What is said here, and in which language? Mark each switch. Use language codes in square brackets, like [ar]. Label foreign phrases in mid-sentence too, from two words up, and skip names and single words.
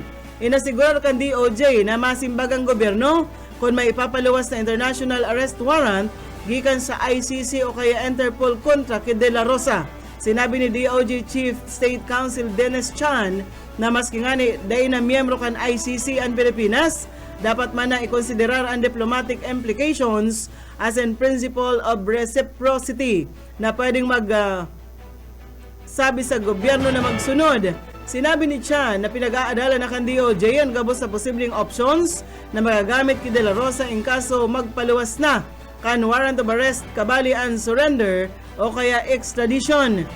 [bik] Inasigurar kan DOJ na masimbagang gobyerno kung may ipapaluwas na [en] international arrest warrant [bik] gikan sa ICC o kaya Interpol kontra kay De La Rosa. Sinabi ni DOJ Chief State Counsel Dennis Chan na maski nga ni dahil na miyembro kan ICC ang Pilipinas, dapat man na ikonsiderar ang [en] diplomatic implications as in principle of reciprocity [bik] na pwedeng sabi sa gobyerno na magsunod. Sinabi ni Chan na pinag-aadala na kan DOJ ang gabos sa posibleng options na magagamit kay De La Rosa in kaso magpaluwas na kan [en] warrant of arrest [bik] kabali ang surrender o kaya extradition.